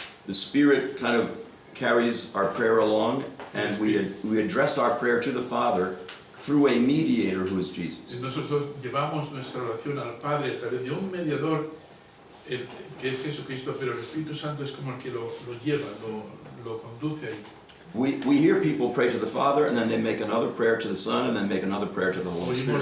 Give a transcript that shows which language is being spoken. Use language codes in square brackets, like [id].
[en] The Spirit kind of carries our prayer along, and we address our prayer to the Father through a mediator who is Jesus. [es] Nosotros llevamos nuestra oración al Padre a través de un mediador que es Jesucristo, pero el Espíritu Santo es como el que lo lleva, lo conduce ahí. [en] We hear people pray to the Father, and then they make another prayer to the Son, and then make another prayer to the Holy Spirit.